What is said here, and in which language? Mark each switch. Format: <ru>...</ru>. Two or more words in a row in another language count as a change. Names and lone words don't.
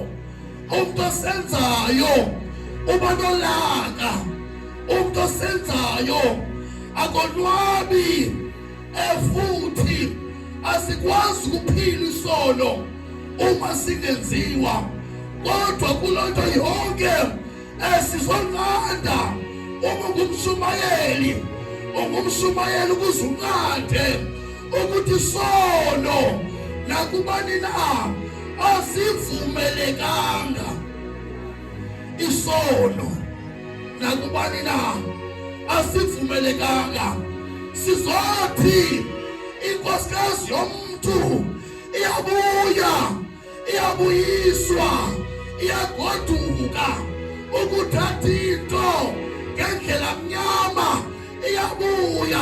<zu>Umuntu osenzayo uba nolaka, umuntu osenzayo akonwabi, futhi asikwazi ukuphila isono uma singenziwa. Kodwa kulonto yonke sizonqanda ungumshumayeli ukuze unqande ukuthi isono nakubani na asivumelekanga. Isono nakubani na asivumelekanga. Sizothi inkosikazi yomntu iyabuyiswa, iyagoduka ukuthatha into ngendlela mnyama, iyabuya.</zu>